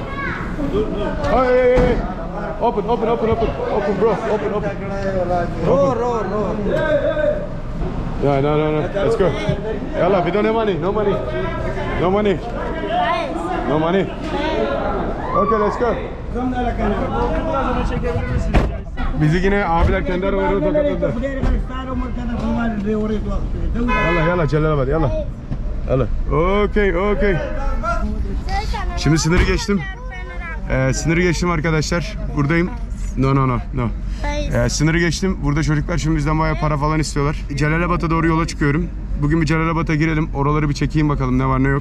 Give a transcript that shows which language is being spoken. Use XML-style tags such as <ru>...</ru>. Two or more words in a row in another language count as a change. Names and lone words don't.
<en>Oh, hey. Open, bro. Open. Row. No. Let's go. Yalla, we don't have money. No money. Okay, let's go.</en> <tr>Bizi yine abiler kendi arabalarına tokatladı. Yalla Celalabad yalla. Okay. Şimdi sınırı geçtim arkadaşlar. Buradayım. No. Sınırı geçtim. Burada çocuklar şimdi bizden bayağı para falan istiyorlar. Celalabad'a doğru yola çıkıyorum. Bugün bir Celalabad'a girelim. Oraları bir çekeyim bakalım ne var ne yok.</tr>